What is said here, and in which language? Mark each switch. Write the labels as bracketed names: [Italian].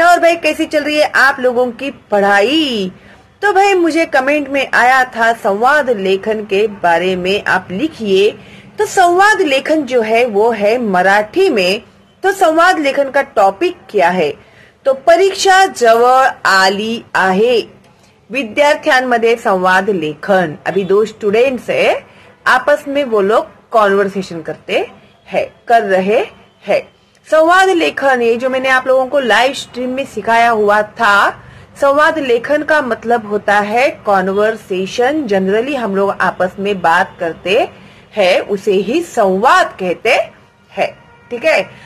[Hindi] और भाई कैसी चल रही है आप लोगों की पढ़ाई? तो भाई मुझे कमेंट में आया था संवाद लेखन के बारे में आप लिखिए. तो संवाद लेखन जो है वो है मराठी में. तो संवाद लेखन का टॉपिक क्या है? [Marathi] तो परीक्षा जवळ आली आहे, विद्यार्थ्यांमध्ये संवाद लेखन. [Hindi] अभी दो स्टूडेंट्स है, आपस में वो लोग कॉन्वर्सेशन कर रहे हैं. संवाद लेखन ये जो मैंने आप लोगों को लाइव स्ट्रीम में सिखाया हुआ था, संवाद लेखन का मतलब होता है कॉन्वर्सेशन. जनरली हम लोग आपस में बात करते हैं, उसे ही संवाद कहते हैं. ठीक है.